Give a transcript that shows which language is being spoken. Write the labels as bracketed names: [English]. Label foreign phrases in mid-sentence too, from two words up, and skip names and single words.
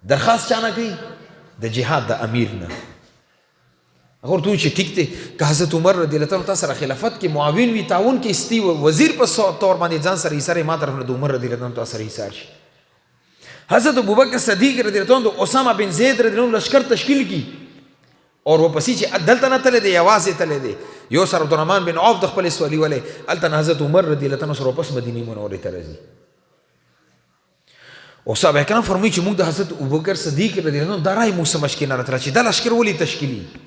[Pashto] درخواست چا نه کوي؟ د جهاد د امیر نه. هغه ورته وایي چې ټیک دی که حضرت عمر [Arabic] رضی الله عنه [Pashto] تا سره خلافت کې معاون وي، تعاون کې استی وزیر په طور باندې ځان سره ایساره، ما طرف نه د عمر [Arabic] رضی الله عنه [Pashto] تا سره ایسار شي. حضرت ابوبکر صدیق [Arabic] رضی الله عنه [Pashto] د اسامه بن زید [Arabic] رضی الله عنه [Pashto] لشکر تشکیل کی اور ورپسې چې دلته نه تللی دی، یوازې تللی دی. یو سر عبدالرحمن بن عوف د خپل سوالي ولی هلته نه حضرت عمر [Arabic] رضی الله عنه [Pashto] سره واپس مدینې منورې ته راځي. او صحابه کرام فرمایي چې موږ د حضرت ابوبکر صدیق [Arabic] رضی الله عنه [Pashto] دا رای موږ سمجھ کې نه راته چې دا لشکر ولې تشکیلي.